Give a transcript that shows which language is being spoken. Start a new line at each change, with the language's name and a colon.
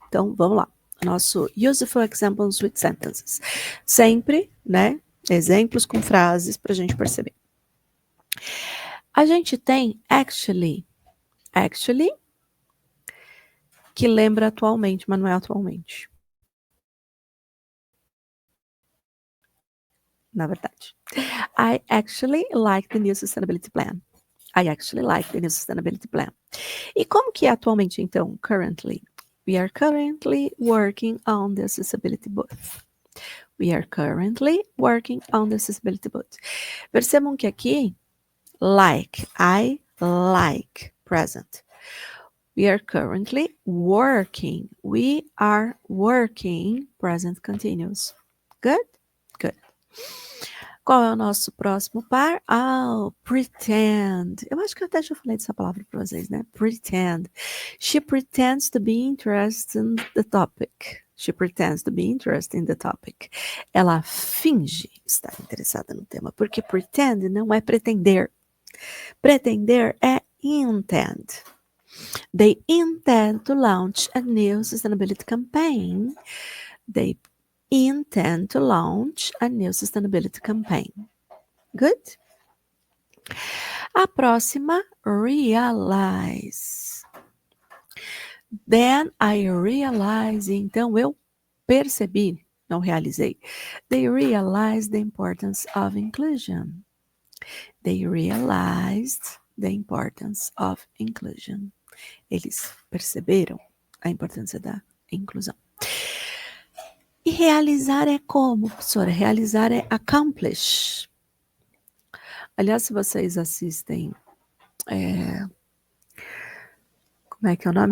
Portuguese: Então, vamos lá. Nosso
English: useful examples with sentences.
Portuguese: Sempre, né? Exemplos com frases para a gente perceber. A gente tem actually, que lembra atualmente, mas não é atualmente. Na verdade.
English: I actually like the new sustainability plan. I actually like the new sustainability plan.
Portuguese: E como que é atualmente, então?
English: Currently. We are currently working on the accessibility booth. We are currently working on the accessibility booth.
Portuguese: Percebam que aqui,
English: like, I like, present. We are currently working. We are working, present continuous. Good? Good.
Portuguese: Qual é o nosso próximo par? Pretend. Eu acho que até já falei dessa palavra para vocês, né?
English: Pretend. She pretends to be interested in the topic. She pretends to be interested in the topic.
Portuguese: Ela finge estar interessada no tema, porque pretend não é pretender. Pretender é intend.
English: They intend to launch a new sustainability campaign. They intend to launch a new sustainability campaign. Good?
Portuguese: A próxima, realize.
English: Then I realize.
Portuguese: Então, eu percebi, não realizei.
English: They realized the importance of inclusion. They realized the importance of inclusion.
Portuguese: Eles perceberam a importância da inclusão. E realizar é como, professora? Realizar é accomplish. Aliás, se vocês assistem, como é que é o nome?